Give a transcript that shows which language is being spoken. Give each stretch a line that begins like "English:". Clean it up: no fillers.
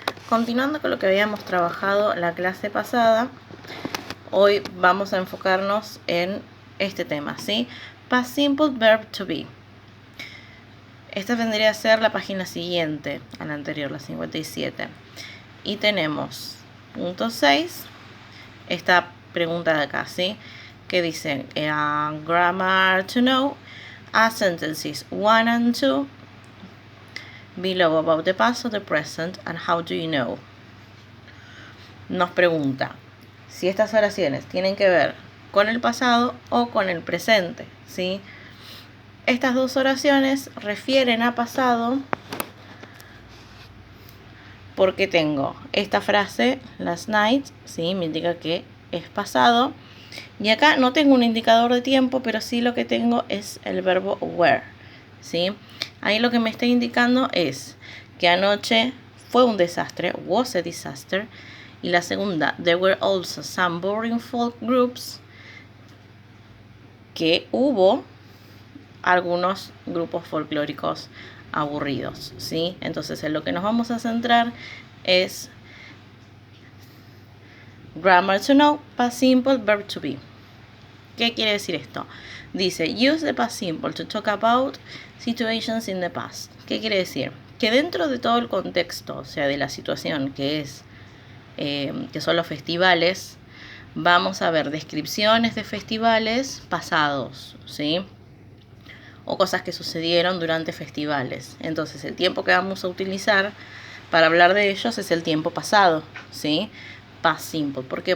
Spanish: continuando con lo que habíamos trabajado la clase pasada, hoy vamos a enfocarnos en este tema, ¿sí?
English: Past Simple Verb to Be.
Spanish: Esta vendría a ser la página siguiente a la anterior, la 57. Y tenemos punto 6, esta pregunta de acá, ¿sí? Que dice,
English: grammar to know, sentences 1 and 2, below about the past or the present, and how do you know?
Spanish: Nos pregunta si estas oraciones tienen que ver con el pasado o con el presente, ¿sí? Estas dos oraciones refieren a pasado porque tengo esta frase,
English: last night,
Spanish: ¿sí? Me indica que es pasado. Y acá no tengo un indicador de tiempo, pero sí lo que tengo es el verbo were, ¿sí? Ahí lo que me está indicando es que anoche fue un desastre,
English: was a disaster.
Spanish: Y la segunda,
English: there were also some boring folk groups,
Spanish: que hubo algunos grupos folclóricos aburridos, ¿sí? Entonces en lo que nos vamos a centrar es
English: grammar to know, past simple, verb to be.
Spanish: ¿Qué quiere decir esto? Dice,
English: use the past simple to talk about situations in the past.
Spanish: ¿Qué quiere decir? Que dentro de todo el contexto, o sea, de la situación que son los festivales, vamos a ver descripciones de festivales pasados, ¿sí? O cosas que sucedieron durante festivales. Entonces, el tiempo que vamos a utilizar para hablar de ellos es el tiempo pasado, ¿sí?
English: Past simple.
Spanish: ¿Por qué?